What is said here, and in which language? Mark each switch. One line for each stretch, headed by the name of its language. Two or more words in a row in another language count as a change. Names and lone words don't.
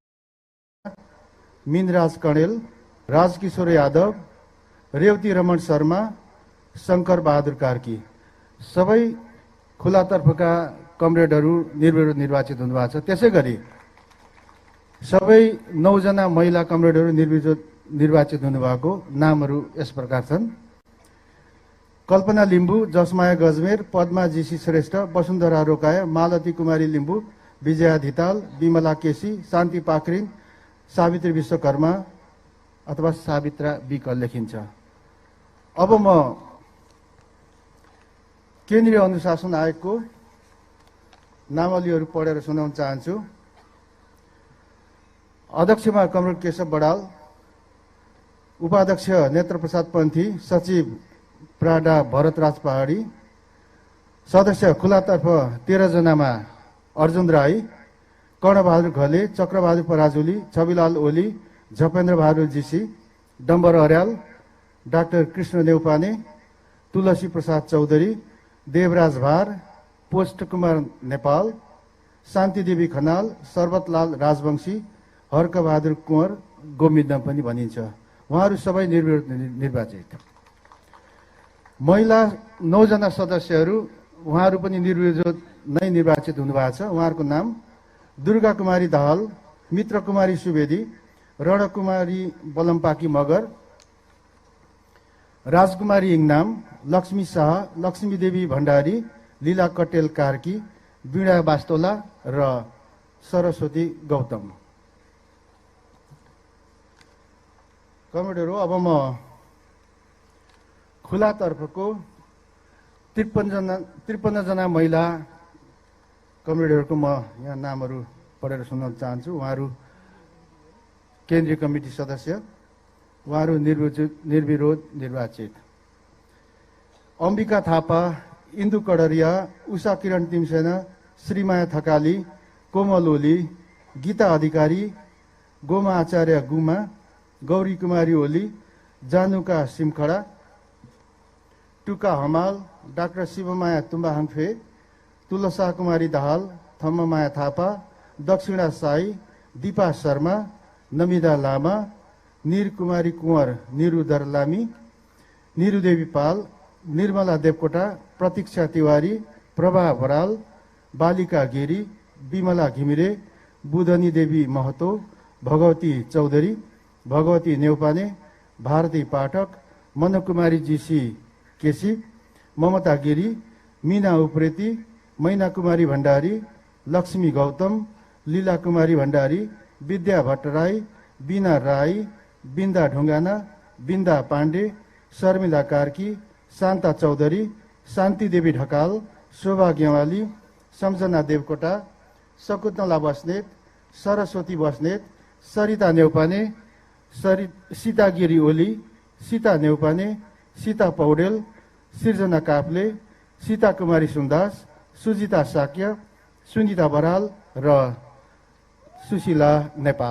Nepali: मिनराज कणेल, राजकिशोर यादव, रेवती रमण शर्मा, शङ्कर बहादुर कार्की सबै खुलातर्फका कमरेडहरू निर्विरोध निर्वाचित हुनुभएको छ। त्यसै गरी सबै 9 जना महिला कमरेडहरू निर्विरोध निर्वाचित हुनुभएको नामहरू यस प्रकार छन्: कल्पना लिम्बू, जसमाया गजमेर, पद्मा जीसी श्रेष्ठ, वसुन्धरा रोकाया, मालती कुमारी लिम्बू, विजया धिताल, विमला केसी, शान्ति पाखरिन, सावित्री विश्वकर्मा अथवा सावित्रा विक लेखिन्छ। अब म केन्द्रीय अनुशासन आयोगको नामावलीहरू पढेर सुनाउन चाहन्छु। अध्यक्षमा कमरेड केशव बडाल, उपाध्यक्ष नेत्रप्रसाद पन्थी, सचिव प्राडा भरतराज पहाडी, सदस्य खुलातर्फ 13 जनामा अर्जुन राई, कर्णबहादुर घले, चक्रबहादुर पराजुली, छविलाल ओली, झपेन्द्र बहादुर जीसी, डम्बर अर्याल, डाक्टर कृष्ण नेउपाने, तुलसी प्रसाद चौधरी, देवराज भार, पोस्ट कुमार नेपाल, शान्तिदेवी खनाल, सर्वतलाल राजवंशी, हर्कबहादुर कुँवर गोमिन्द पनि भनिन्छ। उहाँहरू सबै निर्विरोध निर्वाचित। महिला 9 जना सदस्यहरू, उहाँहरू पनि निर्विरोध नै निर्वाचित हुनुभएको छ। उहाँहरूको नाम: दुर्गा कुमारी दाहाल, मित्र कुमारी सुवेदी, रणकुमारी बलम्पाकी मगर, राजकुमारी इङनाम, लक्ष्मी शाह, लक्ष्मी देवी भण्डारी, लीला कटेल कार्की, वीणा बास्तोला र सरस्वती गौतम। कमरेडहरू, अब म खुलातर्फको 53 जना महिला कमरेडहरूको म यहाँ नामहरू पढेर सुनाउन चाहन्छु। उहाँहरू केन्द्रीय कमिटी सदस्य, उहाँहरू निर्विरोध निर्वाचित: अम्बिका थापा, इन्दु कडरिया, उषा किरण तिमसेना, श्रीमाया थकाली, कोमल ओली, गीता अधिकारी, गोमा आचार्य गुमा, गौरी कुमारी ओली, जानुका सिमखडा, टुका हमाल, डाक्टर शिवमाया तुम्बाहाङफे, तुलसा कुमारी दाहाल, थम्ममाया थापा, दक्षिणा साई, दीपा शर्मा, नमिदा लामा, निरकुमारी कुँवर निरुदर लामी, निरुदेवी पाल, निर्मला देवकोटा, प्रतीक्षा तिवारी, प्रभा बराल, बालिका गिरी, विमला घिमिरे, बुधनी देवी महतो, भगवती चौधरी, भगवती नेउपाने, भारती पाठक, मनकुमारी जीसी केसी, ममता गिरी, मीना उप्रेती, मैना कुमारी भण्डारी, लक्ष्मी गौतम, लीला कुमारी भण्डारी, विद्या भट्टराई, बीना राई, बिन्दा ढुङ्गाना, बिन्दा पाण्डे, शर्मिला कार्की, शान्ता चौधरी, शान्ति देवी ढकाल, शोभा गेवाली, सम्झना देवकोटा, शकुन्तला बस्नेत, सरस्वती बस्नेत, सरिता नेउपाने, सीता गिरी ओली, सीता नेउपाने, सीता पौडेल, सिर्जना काफ्ले, सीता कुमारी सुन्दास, सुजिता साक्य, सुनिता बराल र सुशीला नेपाल।